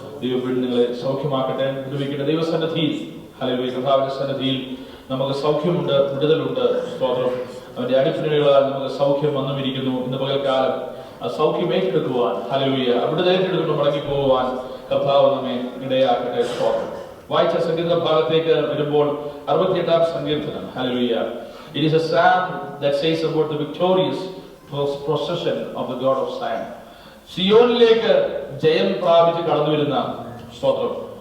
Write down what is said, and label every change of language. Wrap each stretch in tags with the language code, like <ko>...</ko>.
<ml>ദൈവം നിങ്ങളെ സൗഖ്യമാക്കട്ടെ, വിടുവിക്കട്ടെ. ദൈവസന്നിധിയിൽ ഹല്ലേലൂയ, കർത്താവിന്റെ സന്നിധിയിൽ നമുക്ക് സൗഖ്യമുണ്ട്, വിടുതലുണ്ട്. സ്തോത്രം. അവന്റെ അടിപ്പിണകളാൽ നമുക്ക് സൗഖ്യം വന്നുമിരിക്കുന്നു. ഇന്ന് പകൽക്കാലം ആ സൗഖ്യം ഏറ്റെടുക്കുവാൻ ഹല്ലേലൂയ, അവിടുത്തെ ഏറ്റെടുക്കുന്നു മടങ്ങി പോകുവാൻ കർത്താവ് നമ്മെ ഇടയാക്കട്ടെ. സ്തോത്രം. വായിച്ച സംഗീത ഭാഗത്തേക്ക് വരുമ്പോൾ 68-ാം സങ്കീർത്തനം. Hallelujah.</ml> <en>It is a psalm that says about the victorious procession of the God of Zion.</en> <ml>സിയോനിലേക്ക് ജയം പ്രാപിച്ച് കടന്നു വരുന്ന സ്തോത്രം.</ml>